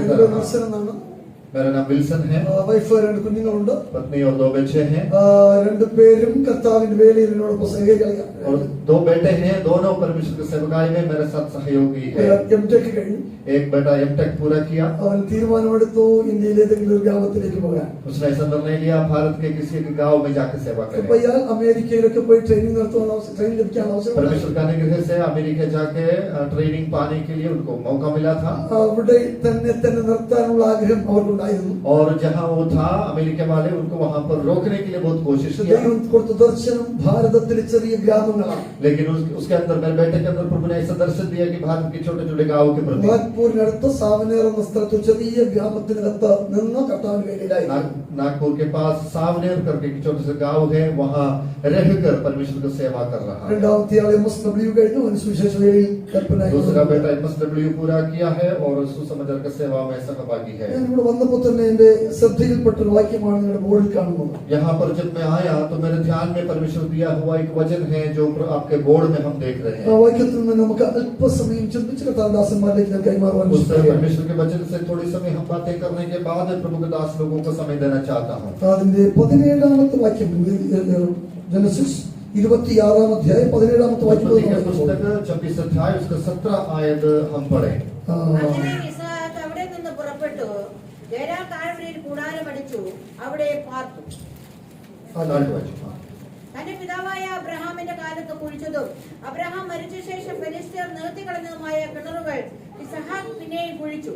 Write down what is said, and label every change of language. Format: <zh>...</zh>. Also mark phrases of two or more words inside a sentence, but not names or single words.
<ml>എൻ്റെ</ml> <hi>रहा.</hi> <ml>ദർശനമാണ്.</ml> <hi>मेरा नाम विल्सन है.</hi> <ml>വൈഫ് 2 കുഞ്ഞുങ്ങളുണ്ട്.</ml> <hi>पत्नी और 2 बच्चे हैं.</hi> <ml>2 പേരും കർത്താവിന്റെ വേലയിൽ എന്നോടൊപ്പം സഹകരിക്കുകയാണ്.</ml> <hi>और 2 बेटे हैं, दोनों परमेश्वर के सेवकाई में मेरे साथ सहयोगी है.</hi> <ml>എംടെക് കഴിഞ്ഞു.</ml> <hi>एक बेटा एमटेक पूरा किया.</hi> <ml>അവൻ തീരുമാനമെടുത്തു ഇന്ത്യയിലെ ഏതെങ്കിലും ഒരു ഗ്രാമത്തിലേക്ക് പോകാൻ.</ml> <hi>उसने ऐसा निर्णय लिया भारत के किसी एक गांव में जाकर सेवा</hi> <ml>അപ്പൊ</ml> <hi>करे.</hi> <ml>ഇയാൾ അമേരിക്കയിലൊക്കെ പോയി ട്രെയിനിങ് നടത്തുവാൻ ട്രെയിനിങ് ലഭിക്കാൻ അവസരം.</ml> <hi>परमेश्वर का अनुग्रह से अमेरिका जाके ट्रेनिंग पाने के लिए उनको मौका मिला था.</hi> <ml>അവിടെ തന്നെ നിർത്താനുള്ള ആഗ്രഹം അവർക്കുണ്ടായിരുന്നു.</ml> <hi>और जहां वो था, अमेरिका वाले उनको वहां पर रोकने के लिए बहुत कोशिश किया.</hi> <ml>ദൈവം കൊടുത്ത ദർശനം ഭാരതത്തിലെ ചെറിയ ഗ്രാമങ്ങളാണ്.</ml> <hi>लेकिन उसके अंदर, मेरे बेटे के अंदर प्रभु ने ऐसा दर्शन दिया कि भारत के छोटे छोटे गांव के प्रति.</hi> <ml>നാഗ്പൂരിനടുത്ത് സാവനേർ എന്ന സ്ഥലത്ത് ചെറിയ ഗ്രാമത്തിനകത്ത് നിന്ന് കർത്താവിന്റെ വേലയിലായി.</ml> <hi>नागपुर के पास सावनेर करके एक छोटे से गांव है, वहां रहकर परमेश्वर की सेवा कर रहा है.</hi> <ml>രണ്ടാമത്തെ ആൾ MSW കഴിഞ്ഞു. അവന് സുവിശേഷ വേലയിൽ കൽപ്പന.</ml> <hi>दूसरा बेटा MSW पूरा किया है और सुसमाचार की सेवा में सहभागी है.</hi> <ml>ഞാൻ ഇവിടെ വന്നപ്പോൾ വന്നപ്പോൾ തന്നെ എന്റെ ശ്രദ്ധയിൽപ്പെട്ട ഒരു വാക്യമാണ് നിങ്ങളുടെ ബോർഡിൽ കാണുന്നത്.</ml> <hi>यहाँ पर जब मैं आया तो मेरे ध्यान में परमेश्वर दिया हुआ एक वचन है जो आपके बोर्ड में हम देख रहे</hi> <ml>ആ</ml> <hi>हैं।</hi> <ml>വാക്യത്തിൽ നിന്ന് നമുക്ക് അല്പസമയം ചിന്തിച്ച് കർത്താദാസന്മാരിലേക്ക് ഞാൻ കൈമാറുവാൻ</ml> <hi>उस</hi> <ml>ഇഷ്ടപ്പെടുകയാണ്.</ml> <hi>परमेश्वर के वचन से थोड़ी समय हम बातें करने के बाद प्रभु के दास लोगों को समय देना चाहता हूँ।</hi> <ml>അതിന്റെ 17ാമത്തെ വാക്യം ജനസിസ് 26-ാം അധ്യായം 17ാമത്തെ വാക്യം</ml> <hi>उत्पत्ति के पुस्तक 26 अध्याय उसका 17 आयत हम पढ़े।</hi> <ml>അങ്ങനെ ഇസ്ഹാക്ക് അവിടെ നിന്ന് പുറപ്പെട്ടു ഗെരാർ താഴ്വരയിൽ കൂടാരമടിച്ചു അവിടെ പാർത്തു. തന്റെ പിതാവായ അബ്രഹാമിന്റെ കാലത്ത് കുഴിച്ചതും അബ്രഹാം മരിച്ച ശേഷം ഫെലിസ്ത്യർ നിർത്തിക്കളഞ്ഞതുമായ കിണറുകൾ ഇസ്ഹാക്ക് പിന്നെയും കുഴിച്ചു.</ml>